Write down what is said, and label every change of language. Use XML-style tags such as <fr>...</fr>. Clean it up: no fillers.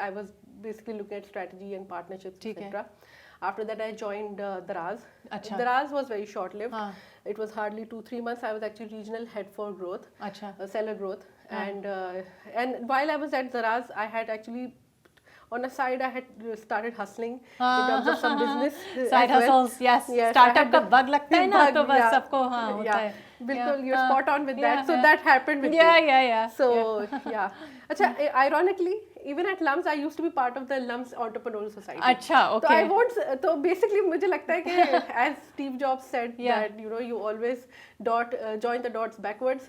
<en>I was basically looking at strategy and partnerships, etc. After that, I joined Daraz. Daraz was very short-lived. It was hardly 2-3 months. I was actually regional head for growth, seller growth. And while I was at Daraz, I had actually, on a side, I had started hustling in terms of some business. Side hustles, yes.</en> <hi>Startup का bug लगता है ना, तो बस सबको होता है.</hi> <en>Bilkul, you're spot on with that. So that happened with me. Yeah. So yeah. Acha, ironically, even at LUMS, I used to be part of the LUMS Entrepreneurial Society. Acha, okay. So I won't. So basically,</en> <hi>मुझे लगता है कि</hi> <en>as Steve Jobs said that you always join the dots backwards.</en>